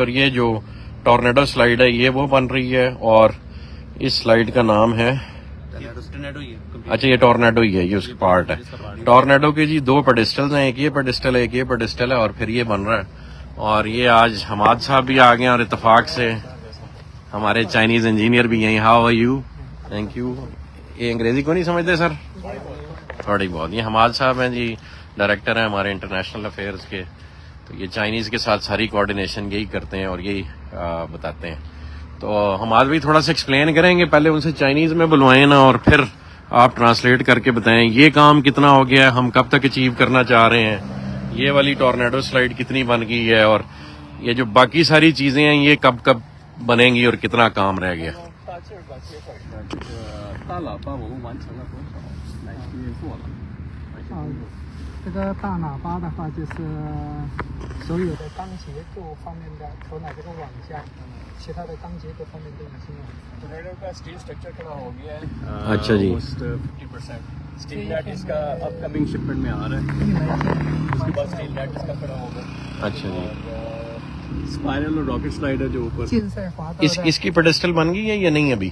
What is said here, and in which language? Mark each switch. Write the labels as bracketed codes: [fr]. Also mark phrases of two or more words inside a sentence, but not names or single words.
[hi] और ये जो टॉर्नेडो स्लाइड है ये वो बन रही है और इस स्लाइड का नाम है, अच्छा ये टॉर्नेडो ही है, ये उसकी पार्ट है। टॉर्नेडो के जी 2 पेडिस्टल्स हैं, एक ये पेडिस्टल है, एक ये पेडिस्टल है और फिर ये बन रहा है। और ये आज हमाद साहब भी आ गए और इत्तेफाक से हमारे चाइनीज इंजीनियर भी यहीं। [en] How are you? Thank you. [hi] ये अंग्रेजी को नहीं समझते सर? थोड़ी बहुत। ये हमाद साहब हैं जी, डायरेक्टर हैं हमारे [en] international affairs [hi] के। तो ये चाइनीज़ के साथ सारी कोऑर्डिनेशन यही करते हैं और यही बताते हैं। तो हम आज भी थोड़ा सा एक्सप्लेन करेंगे। पहले उनसे चाइनीज़ में बुलवाएं ना और फिर आप ट्रांसलेट करके बताएं ये काम कितना हो गया, हम कब तक अचीव करना चाह रहे हैं, ये वाली टॉर्नेडो स्लाइड कितनी बन गई है और ये जो बाकी सारी चीज़ें हैं ये कब कब बनेंगी और कितना काम रह गया। [zh] 这个大喇叭的话，就是所有的钢结构方面的头脑这个网架，其他的钢结构方面都已经有。 [hi] टोर्नेडो का स्टील स्ट्रक्चर खड़ा हो गया है। अच्छा जी। 50% [en] steel net [hi] इसका [en] upcoming shipment [hi] में आ रहा है। उसके बाद [en] steel net [hi] इसका खड़ा होगा। अच्छा जी। स्पाइरल और [en] rocket slider [hi] जो ऊपर इसकी पेडिस्टल बन गई है या नहीं अभी?